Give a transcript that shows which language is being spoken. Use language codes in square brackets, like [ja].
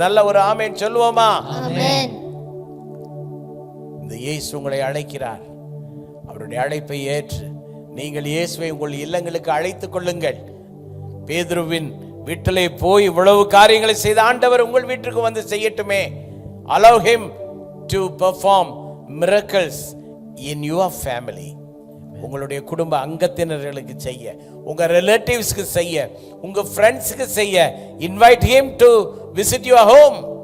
[ta] நல்ல ஒரு ஆமென் சொல்லுவோமா? இந்த இயேசு உங்களை அழைக்கிறார். அவருடைய அழைப்பை ஏற்று நீங்கள் இயேசுவை உங்கள் இல்லங்களுக்கு அழைத்துக் கொள்ளுங்கள். பேதுருவின் வீட்டிலே போய் இவ்வளவு காரியங்களை செய்த ஆண்டவர் உங்கள் வீட்டுக்கு வந்து செய்யட்டுமே. [en] Allow him to perform miracles in your family. [ta] உங்களுடைய குடும்ப அங்கத்தினர்களுக்கு செய்ய, உங்க ரிலேட்டிவ்ஸ்க்கு செய்ய, உங்க ஃப்ரெண்ட்ஸ்க்கு செய்ய. [en] Invite him to visit your home.